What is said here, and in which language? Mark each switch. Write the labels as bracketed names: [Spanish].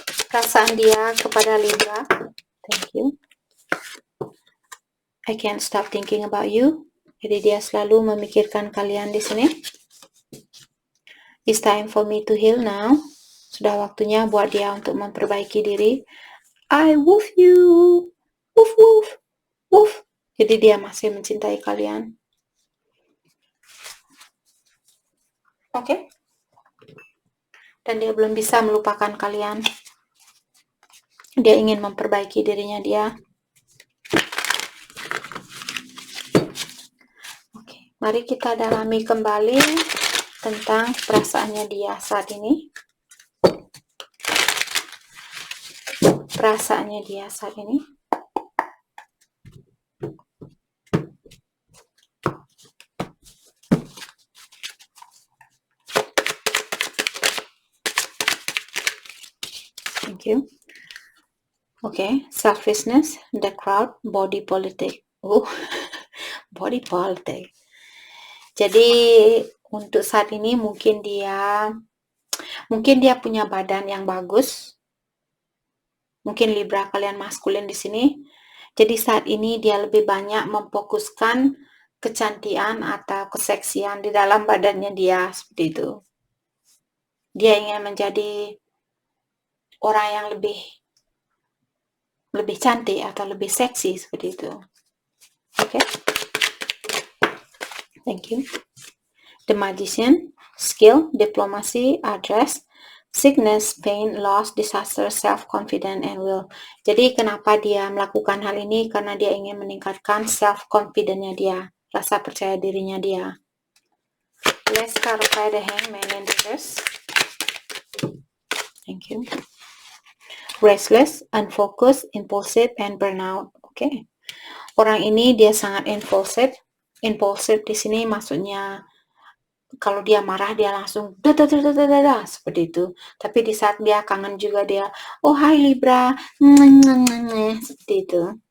[Indonesian] Perasaan dia kepada Libra. [English] Thank you. I can't stop thinking about you. [Indonesian] Jadi dia selalu memikirkan kalian di sini. [English] It's time for me to heal now. [Indonesian] Sudah waktunya buat dia untuk memperbaiki diri. [English] I love you. [Indonesian] Woof woof. Woof. Jadi dia masih mencintai kalian. Oke. Dan dia belum bisa melupakan kalian. Dia ingin memperbaiki dirinya dia. Oke. Mari kita dalami kembali tentang perasaannya dia saat ini. Perasaannya dia saat ini. [English] Thank you. Okay, selfishness, the crowd, body politic. Body politic. [Indonesian] Jadi untuk saat ini mungkin dia punya badan yang bagus. Mungkin Libra kalian maskulin di sini. Jadi saat ini dia lebih banyak memfokuskan kecantikan atau keseksian di dalam badannya dia, seperti itu. Dia ingin menjadi orang yang lebih cantik atau lebih seksi, seperti itu. Oke. [English] Thank you. The Magician, skill, diplomacy, address, sickness, pain, loss, disaster, self-confidence, and will. [Indonesian] Jadi kenapa dia melakukan hal ini? Karena dia ingin meningkatkan self-confidence-nya dia, rasa percaya dirinya dia. [English] Let's clarify the Hangman in reverse. Thank you. Restless, unfocused, impulsive, and burnout. Okay. [Indonesian] Orang ini dia sangat impulsive. Impulsive di sini maksudnya kalau dia marah dia langsung seperti itu. Tapi di saat dia kangen juga dia, oh hai Libra, seperti itu.